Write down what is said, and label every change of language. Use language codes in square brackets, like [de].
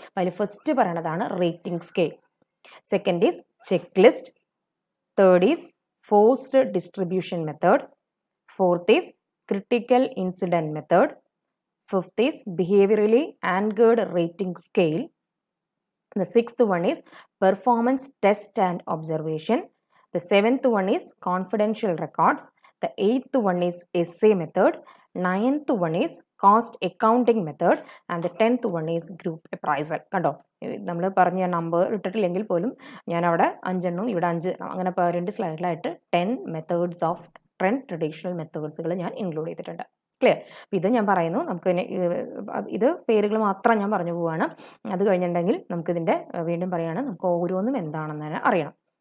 [ml] അതിൽ [en] first [ml] പറയണതാണ് [en] Rating scale, second is check list, third is forced distribution method, fourth is critical incident method, fifth is behaviorally anchored rating scale. The sixth one is performance test and observation. The seventh one is confidential records. The eighth one is essay method. Ninth one is cost accounting method. And the 10th one is group appraisal. [ml] കണ്ടോ, നമ്മൾ പറഞ്ഞ number ഇട്ടിട്ടില്ലെങ്കിൽ പോലും ഞാൻ അവിടെ 5 എണ്ണം ഇവിടെ 5 അങ്ങനെ 2 സ്ലൈഡിലായിട്ട് 10 methods of 10 traditional മെത്തേഡ്സുകൾ ഞാൻ ഇൻക്ലൂഡ് ചെയ്തിട്ടുണ്ട്. ക്ലിയർ? അപ്പോൾ ഇത് ഞാൻ പറയുന്നു, നമുക്ക് ഇത് പേരുകൾ മാത്രം ഞാൻ പറഞ്ഞു പോവുകയാണ്. അത് കഴിഞ്ഞിട്ടുണ്ടെങ്കിൽ നമുക്കിതിൻ്റെ വീണ്ടും പറയുകയാണ്, നമുക്ക് ഓരോന്നും എന്താണെന്ന് അറിയണം.